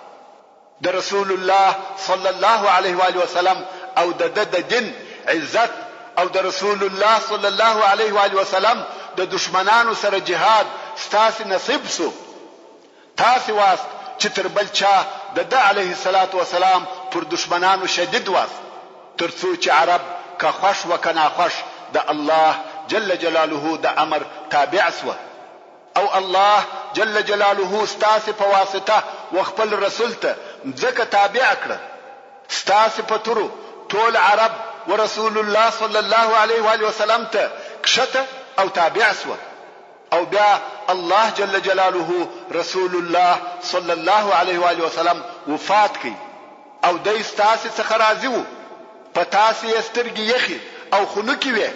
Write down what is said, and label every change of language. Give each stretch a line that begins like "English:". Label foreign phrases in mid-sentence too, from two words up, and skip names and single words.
Pashto: د رسول الله
Arabic: صلی الله علیه و آله وسلم
Pashto: او د دین عزت او د رسول الله
Arabic: صلی الله علیه و آله وسلم
Pashto: د دشمنانو سره جهاد ستاسو نصیب شو. تاسو واست چې تر بل چا د
Arabic: علیه الصلاة والسلام
Pashto: پر دشمنانو شدید واست، ترڅو چې عرب که خوش و که ناخوش د
Arabic: الله جل جلاله
Pashto: د امر تابع سوه، او
Arabic: الله جل جلاله
Pashto: ستاسو په واسطه و خپل رسول ته ځکه تابع کړه. ستاسو په تورو ټول عرب و رسول الله
Arabic: صلی الله علیه و آله وسلم
Pashto: ته کښته او تابع سوه، او بیا
Arabic: الله جل جلاله
Pashto: رسول الله
Arabic: صلی الله علیه و آله وسلم
Pashto: وفات کړي او دای ستاسو څخه راضي وو، په تاسو یې سترګې یخي او خنوکي وي.